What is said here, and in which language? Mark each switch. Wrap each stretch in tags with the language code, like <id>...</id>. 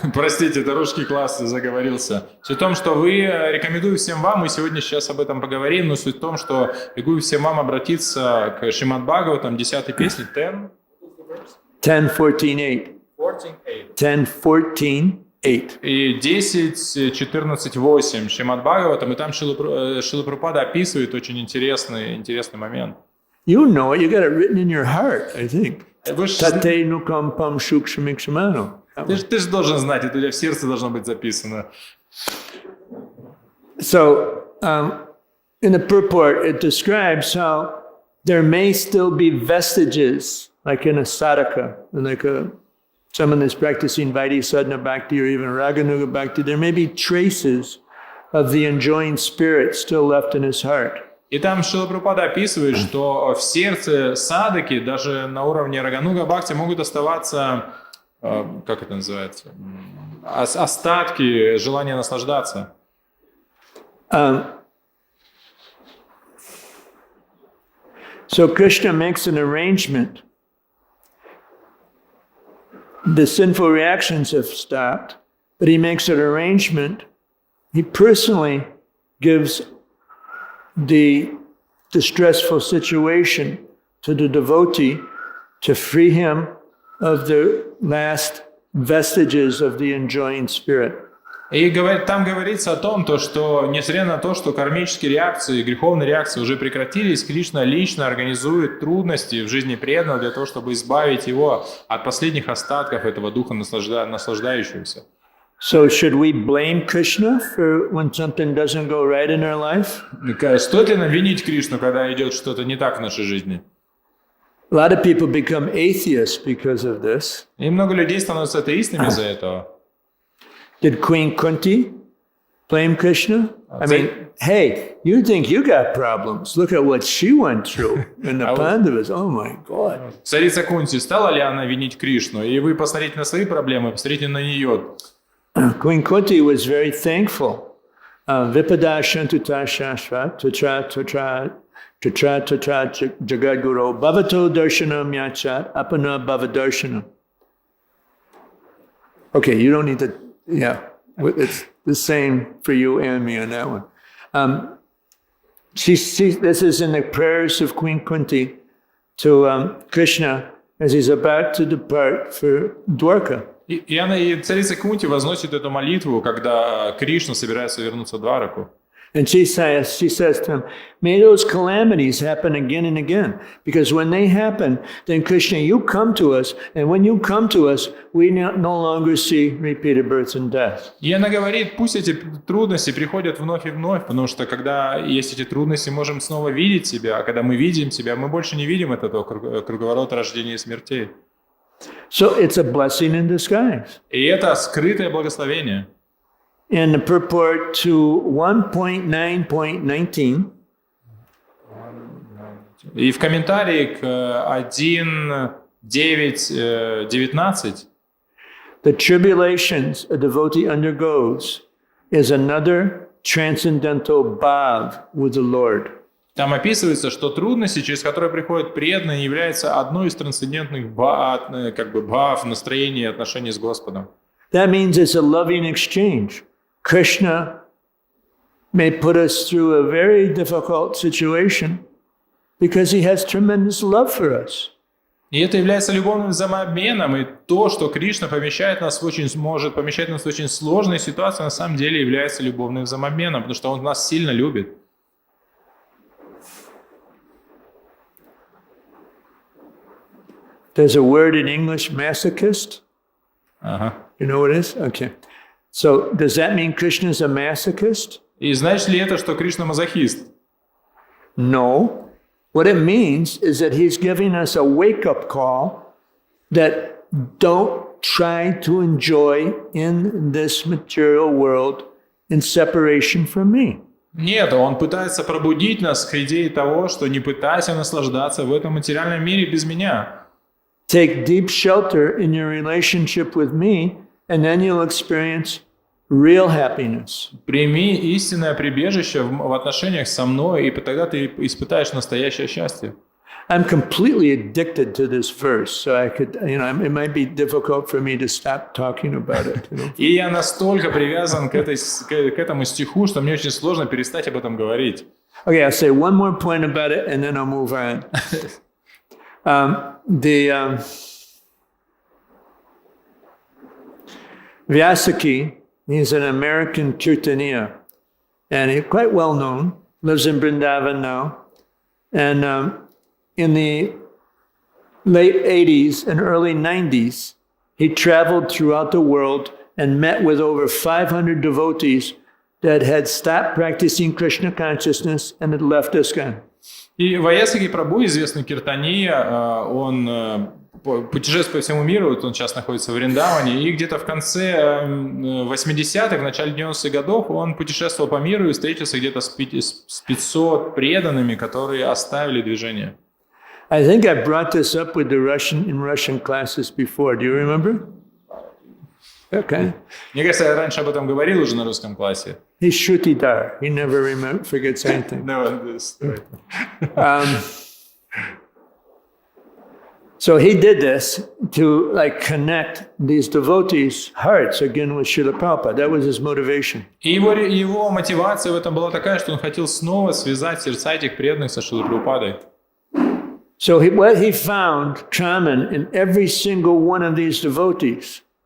<ru>Простите, это русский класс, заговорился. Суть в том, что рекомендую всем вам, мы сегодня сейчас об этом поговорим, но суть в том, что рекомендую всем вам обратиться к Шримад-бхагаватам, 10-й песне, 10:14:8. 10:14:8. И 10:14:8 Шримад-бхагаватам, и там Шрила Прабхупада описывает очень интересный момент.</ru> <en>You know it, you got it written in your heart, I think.</en> <ru>Ты же должен знать, это у тебя в сердце должно быть записано.</ru> <en>So, in the purport, it describes how there may still be vestiges, like in a sadhaka, like someone that's practicing Vaidhi Sadhana Bhakti or even Raganuga Bhakti, there may be traces of the enjoying spirit still left in his heart.</en> <ru>И там Шрила Прабхупада описывает, что в сердце садаки, даже на уровне Рагануга Бхакти, могут оставаться, как это называется, остатки желания наслаждаться.</ru> <en>So Krishna makes an arrangement. The sinful reactions have stopped, but he makes an arrangement. He personally gives the distressful situation to the devotee to free him of the last vestiges of the enjoying spirit.</en> <ru>И там говорится о том, что несмотря на то, что кармические реакции, греховные реакции уже прекратились, Кришна лично организует трудности в жизни преданного для того, чтобы избавить его от последних остатков этого духа наслаждающегося.</ru> <en>So should we blame Krishna for when something doesn't go right in our life?</en> <ru>Стоит ли нам винить Кришну, когда идет что-то не так в нашей жизни?</ru> <en>A lot of people become atheists because of this.</en> <ru>И много людей становятся атеистами из-за этого.</ru> <en>Did Queen Kunti blame Krishna? I mean, hey, you think you got problems. Look at what she went through in the Pandavas. Oh my God.</en> <ru>Царица Кунти, стала ли она винить Кришну? И вы посмотрите на свои проблемы, посмотрите на нее.</ru> <en>Queen Kunti was very thankful.</en> <sa>Vipadashantuta shashvat tatra jagadguru bhavato darshanam yachat apana bhavadarshanam.</sa> <en>Okay, you don't need to, yeah, it's the same for you and me on that one. This is in the prayers of Queen Kunti to Krishna as he's about to depart for Dwarka.</en> <ru>И царица Кунти возносит эту молитву, когда Кришна собирается вернуться в Двараку.</ru> <en>And she says to him, may those calamities happen again and again. Because when they happen, then Krishna, you come to us. And when you come to us, we no longer see repeated births and deaths.</en> <ru>И она говорит, пусть эти трудности приходят вновь и вновь, потому что когда есть эти трудности, мы можем снова видеть себя. А когда мы видим себя, мы больше не видим этого круговорота рождения и смертей.</ru> <en>So it's a blessing in disguise.</en> <ru>И это скрытое благословение.</ru> <en>In the purport to 1.9.19,</en> <ru>и в комментарии к 1.9.19</ru> <en>the tribulations a devotee undergoes is another transcendental bhav with the Lord.</en> <ru>Там описывается, что трудности, через которые приходят преданные, являются одной из трансцендентных бхав, настроений и отношений с Господом.</ru> <en>That means it's a loving exchange. Krishna may put us through a very difficult situation because he has tremendous love for us.</en> <ru>И это является любовным взаимообменом, и то, что Кришна может помещать нас в очень сложные ситуации, на самом деле является любовным взаимообменом, потому что Он нас сильно любит.</ru> <en>There's a word in English, masochist. You know what it is? Okay. So does that mean Krishna is a masochist?</en> <ru>И значит ли это, что Кришна мазохист?</ru> <en>No. What it means is that he's giving us a wake-up call that don't try to enjoy in this material world in separation from me.</en> <ru>Нет, он пытается пробудить нас к идее того, что не пытайся наслаждаться в этом материальном мире без меня.</ru> <en>Take deep shelter in your relationship with me, and then you'll experience real happiness.</en> <ru>Прими истинное прибежище в отношениях со мной, и тогда ты испытаешь настоящее счастье.</ru> <en>I'm completely addicted to this verse, so I could, it might be difficult for me to stop talking about it.</en> <ru>И я настолько привязан к этому стиху, что мне очень сложно перестать об этом говорить.</ru> <en>Okay, I'll say one more point about it, and then I'll move on. Vyasaki, he's an American Kirtaniya, and he's quite well known, lives in Vrindavan now. And in the late 80s and early 90s, he traveled throughout the world and met with over 500 devotees that had stopped practicing Krishna consciousness and had left ISKCON.</en> <ru>И Ваясаки Прабху, известный киртания, он путешествует по всему миру, он сейчас находится в Вриндаване, и где-то в конце 80-х, в начале 90-х годов он путешествовал по миру и встретился где-то с 500 преданными, которые оставили движение.</ru> <en>I think I brought this up with the Russian classes before. Do you remember? Okay.</en> <ru>Мне кажется, я раньше об этом говорил уже на русском классе.</ru> <en>He's Shrutidar. He never forgets anything. No, this. So he did this to like connect these devotees' hearts again with Srila Prabhupada. That was his motivation.</en> <ru>И его мотивация в этом была такая, что он хотел снова связать сердца этих преданных со Шрилой Прабхупадой.</ru> <en>So what he found common in every single one of these devotees.</en>